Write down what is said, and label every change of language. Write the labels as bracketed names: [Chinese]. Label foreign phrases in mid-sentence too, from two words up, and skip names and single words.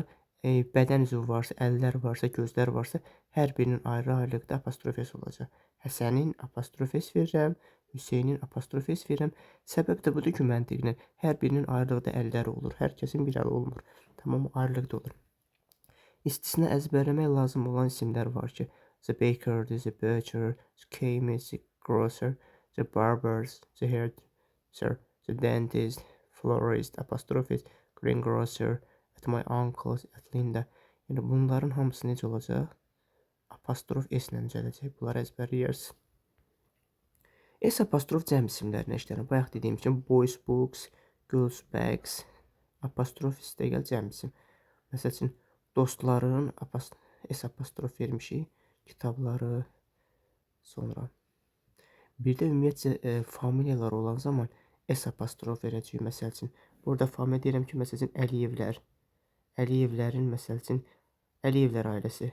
[Azerbaijani] Bədən üzvü varsa, əllər varsa, gözlər varsa, hər birinin ayrı-ayrılıqda apostrof s olacaq. Həsənin apostrof s verirəm, Hüseynin apostrof s verirəm. Səbəb də budur ki, məntiqlə hər birinin ayrılıqda əlləri olur. Hər kəsin bir əli olmur. Tamam, ayrılıqda olur. İstisna əzbərləmək lazım olan isimlər var ki, [English] the baker, the butcher, the chemist, the grocer, the barbers, the hairdresser, the dentist, florist, [Azerbaijani] apostrof s, [English] greengrocer, at my uncle's, at Linda. [Azerbaijani] Yəni bunların hamısı necə olacaq? Apostrof s ilə düzələcək. Bunları əzbərləyərsiniz. S apostrof cəm isimlərinə işlənir. Bayaq dediyim kimi [English] boys books, girls bags, [Azerbaijani] apostrof s də gəl cəm isim. Məsəl üçün, dostların s apostrof vermişik. Kitabları, sonra. Bir də ümumiyyətcə familiyalar olan zaman s apostrof verəcəyik. Məsəl üçün, burada familiya deyirəm ki, məsəl üçün, Əliyevlər. Əliyevlərin, məsəl üçün, Əliyevlər ailəsi.